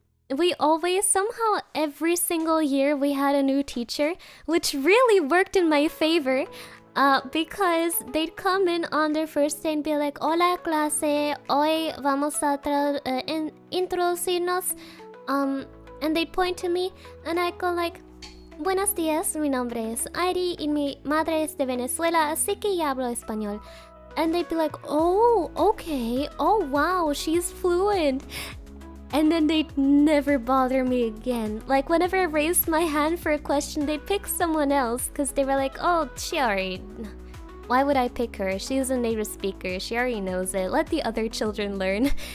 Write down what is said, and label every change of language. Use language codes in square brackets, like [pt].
[en] We always, somehow, every single year we had a new teacher, which really worked in my favor. Because they'd come in on their first day and be like, [es] "Hola clase, hoy vamos a introducirnos." [en] And they'd point to me, and I'd go like, [es] "Buenos días, mi nombre es Airi y mi madre es de Venezuela, así que ya hablo español." [en] And they'd be like, "Oh, okay, oh wow, she's fluent." And then they'd never bother me again. Like, whenever I raised my hand for a question, they'd pick someone else, because they were like, "Oh, she already... Why would I pick her? She's a native speaker, she already knows it. Let the other children learn."